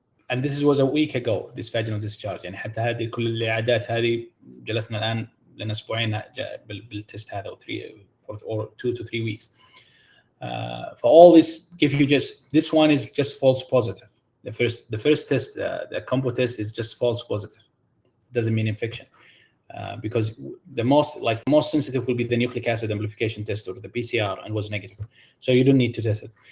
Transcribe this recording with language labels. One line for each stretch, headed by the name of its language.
English: And this was a week ago, this vaginal discharge.
Arabic: يعني حتى هذه كل الإعدادات هذه جلسنا الآن لنا أسبوعين بالتست هذا
English: or 2 to 3 weeks. For all this, give you just this one is just false positive. The first test, the combo test, is just false positive. It doesn't mean infection, because the most sensitive will be the nucleic acid amplification test or the PCR, and was negative. So you don't need to test it.